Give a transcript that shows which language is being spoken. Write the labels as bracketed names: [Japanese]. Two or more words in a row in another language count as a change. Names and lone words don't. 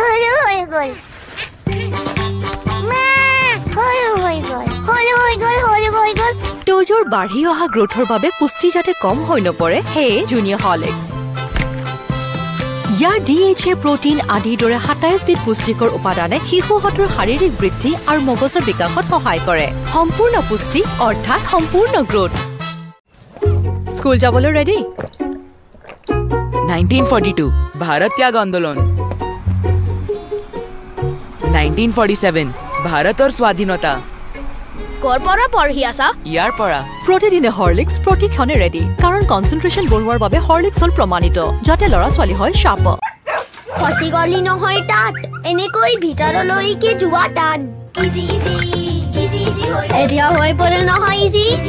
[Assamese] তোজোৰ বাঢ়ি অহা গ্ৰোথৰ বাবে পুষ্টি যাতে কম হৈ নপৰে, সেয়ে জুনিয়ৰ হৰলিক্স। ইয়াৰ DHA, প্ৰটিন আদিৰ দৰে 27 বিধ পুষ্টিকৰ উপাদানে শিশুহঁতৰ শাৰীৰিক বৃদ্ধি আৰু মগজৰ বিকাশত সহায় কৰে। সম্পূৰ্ণ পুষ্টি অৰ্থাৎ সম্পূৰ্ণ গ্ৰোথ। স্কুল যাবলৈ ৰেডি? [Hindi] 1942 भारत त्याग आंदोलन, 1947 भारत और स्वाधीनता। [Assamese] ইয়াৰ পৰা প্ৰতিদিনে হৰলিক্স প্ৰতিক্ষণে ৰেডি, কাৰণ কনচেন্ট্ৰেশ্যন বঢ়োৱাৰ বাবে হৰলিক্স হ'ল প্ৰমাণিত, যাতে ল'ৰা ছোৱালী হয় শাৰ্প। খসি গলি নহয় তাত, এনেকৈ ভিতৰলৈকে যোৱা টান। এতিয়া হৈ পৰে নহয় ইজি।